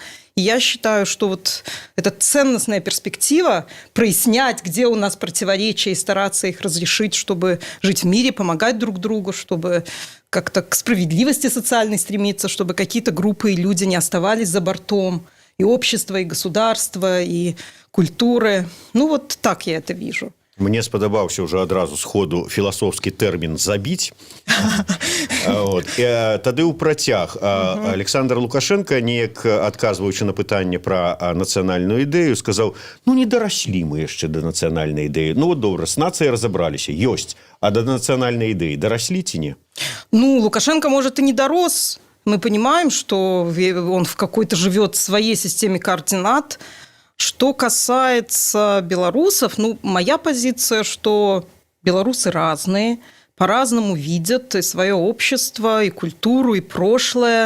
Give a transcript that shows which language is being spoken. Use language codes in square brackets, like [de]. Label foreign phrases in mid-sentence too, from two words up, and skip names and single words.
[ru] И я считаю, что вот эта ценностная перспектива прояснять, где у нас противоречия, и стараться их разрешить, чтобы жить в мире, помогать друг другу, чтобы как-то к справедливости социальной стремиться, чтобы какие-то группы и люди не оставались за бортом и общества, и государства, и культуры. Ну вот так я это вижу. [be] Мне спадабаўся уже адразу сходу філасофскі тэрмін «забіць». Тады ў працяг Александр Лукашенко, неяк адказваючы на пытанне пра нацыянальную ідэю, сказаў: ну не дараслі мы яшчэ да нацыянальнай ідэі. Ну вот добра, з нацыяй разабраліся, ёсць, а да нацыянальнай ідэі дараслі ці не? [ru] Ну, Лукашенко, может, и не дорос. Мы понимаем, что он в какой-то живет своей системе координат. Что касается белорусов, ну, моя позиция, что белорусы разные, по-разному видят и свое общество, и культуру, и прошлое.